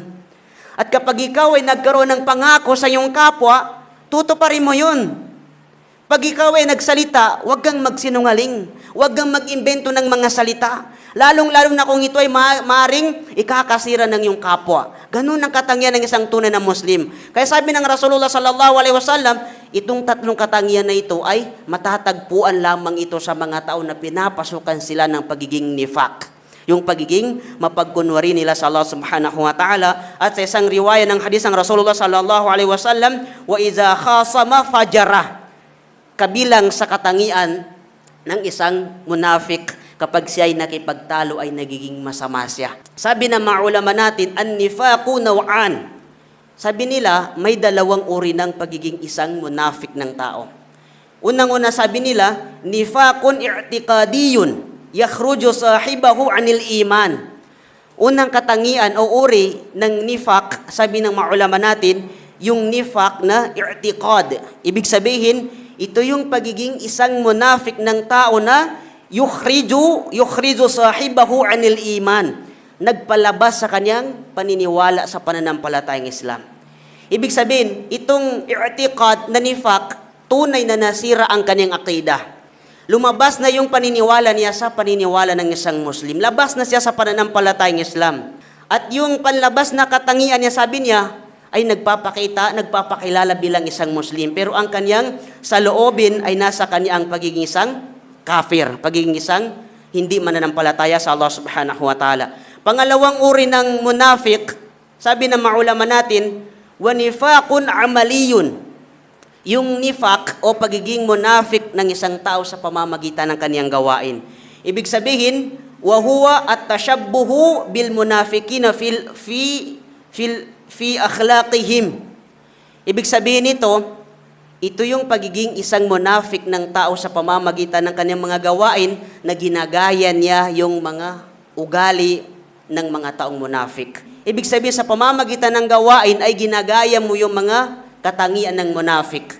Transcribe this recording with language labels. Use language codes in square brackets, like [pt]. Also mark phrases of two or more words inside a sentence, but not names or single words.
[tl] At kapag ikaw ay nagkaroon ng pangako sa iyong kapwa, tutuparin mo yun. Pag ikaw ay nagsalita, huwag kang magsinungaling. Huwag kang mag-imbento ng mga salita. Lalong-lalong na kung ito ay maring ikakasira ng iyong kapwa. Ganun ang katangian ng isang tunay na Muslim. Kaya sabi ng Rasulullah [ar] صلى الله عليه وسلم, [tl] itong 3 katangian na ito ay matatagpuan lamang ito sa mga tao na pinapasukan sila ng pagiging nifaq. Yung pagiging mapagkunwari nila sa Allah [ar] سبحانه وتعالى. [tl] At sa isang riwaya ng hadis ng Rasulullah [ar] صلى الله عليه وسلم, وإذا خاصم فجر. [tl] Kabilang sa katangian ng isang munafik, kapag siya ay nakipagtalo ay nagiging masama siya. Sabi ng mga ulama natin, [ar] النفاق نوعان. [tl] Sabi nila, may 2 uri ng pagiging isang munafik ng tao. Unang-una sabi nila, [ar] نفاق اعتقادي يخرج صاحبه عن الإيمان. [tl] Unang katangian o uri ng nifaq, sabi ng mga ulama natin, yung nifaq na i'tiqad. Ibig sabihin, ito yung pagiging isang munafik ng tao na [ar] يخرج صاحبه عن الإيمان. [tl] Nagpalabas sa kanyang paniniwala sa pananampalatayang Islam. Ibig sabihin, itong i'tiqad na nifaq, tunay na nasira ang kanyang aqida. Lumabas na yung paniniwala niya sa paniniwala ng isang Muslim. Labas na siya sa pananampalatayang Islam. At yung panlabas na katangian niya, sabi niya, ay nagpapakilala bilang isang Muslim. Pero ang kanyang saloobin ay nasa kanya ang pagiging isang kafir, pagiging isang hindi mananampalataya sa Allah [ar] سبحانه وتعالى. [tl] Pangalawang uri ng munafik, sabi ng mga ulama natin, [ar] ونفاق عملي. [tl] Yung nifaq o pagiging munafik ng isang tao sa pamamagitan ng kaniyang gawain. Ibig sabihin, [ar] وهو التشبه بالمنافقين في أخلاقهم. [tl] Ibig sabihin nito, ito yung pagiging isang munafik ng tao sa pamamagitan ng kanyang mga gawain na ginagaya niya yung mga ugali ng mga taong munafik. Ibig sabihin sa pamamagitan ng gawain ay ginagaya mo yung mga katangian ng munafik.